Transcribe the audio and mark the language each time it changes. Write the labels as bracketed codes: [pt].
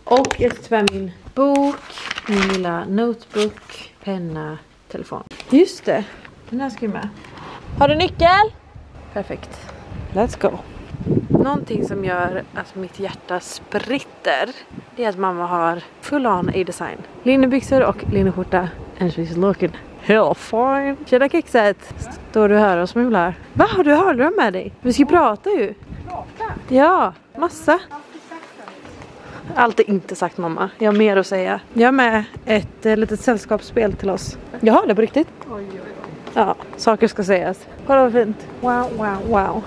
[sv] Och jag ska ta med min bok, min lilla notebook, penna, telefon. Just det, den här ska ju med. Har du nyckel? Perfekt. [en] Let's go. [sv] Någonting som gör att mitt hjärta spritter, det är att mamma har full on A-design. Linnebyxor och linneskjorta. [en] And she's looking hell fine. [sv] Tjena kexet. Står du här och smular? Va, har du hörlurar med dig? Vi ska prata ju. Prata? Ja, massa. Allt är inte sagt mamma. Jag har mer att säga. Jag har med ett litet sällskapsspel till oss. Jag har det på riktigt. Oj. Ja, saker ska sägas. Kolla vad fint. Wow.